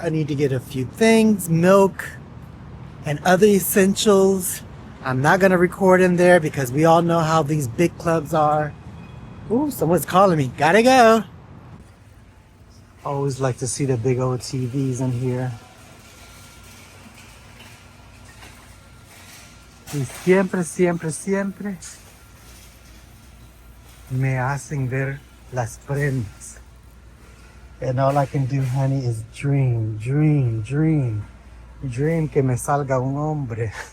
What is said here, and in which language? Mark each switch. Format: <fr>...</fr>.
<en>I need to get a few things, milk and other essentials. I'm not gonna record in there because we all know how these big clubs are. Ooh, someone's calling me. Gotta go. Always like to see the big old TVs in here.</en> <es>Y siempre, siempre, siempre me hacen ver las prendas.</es> <en>And all I can do, honey, is dream, dream, dream.</en> <es>Dream que me salga un hombre.</es>